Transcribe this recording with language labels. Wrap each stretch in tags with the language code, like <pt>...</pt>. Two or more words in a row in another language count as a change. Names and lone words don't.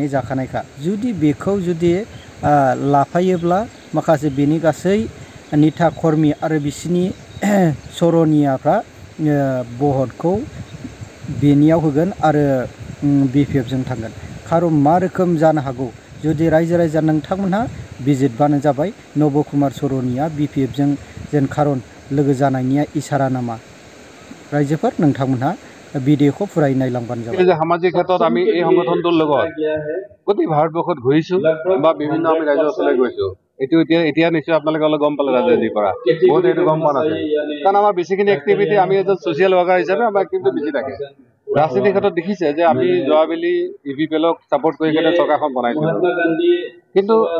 <brx>जाखानायखा जुदि बेखौ जुदि लाफायोब्ला माखासे बेनि गासै नेता कर्मी आरो बिसिनि सरनियाफ्रा भटखौ बेनियाव होगोन आरो बिपिएफजों थांगोन खारन मा रोखोम जानो हागौ जुदि रायजो नोंथांमोनहा बिजिरबानो जाबाय नब कुमार सरनिया बिपिएफजों जेन खारन लोगो जानायनि इसारा नामा रायजोफोर नोंथांमोनहा भिडिअखौ फुराय नायलांबानो जाबाय</brx> <as>যে সামাজিক ক্ষেত্ৰত আমি এই সংগঠনটোৰ লগত গোটেই ভাৰতবৰ্ষত ঘূৰিছো বা বিভিন্ন আমি ৰাজ্য ওচৰলৈ গৈছো এইটো এতিয়া নিশ্চয় আপোনালোকে অলপ গম পালে ৰাজনীতিৰ পৰা বহুত এইটো গম পোৱা নাছিল কাৰণ আমাৰ বেছিখিনি এক্টিভিটি আমি এজন</as> <en>social worker</en> <as>হিচাপে আমাৰ কিন্তু বেছি থাকে ৰাজনীতিৰ ক্ষেত্ৰত দেখিছে যে আমি যোৱাবেলি ইউপিপিএলক ছাপোৰ্ট কৰি কেনে চৰকাৰখন বনাইছিলো কিন্তু</as>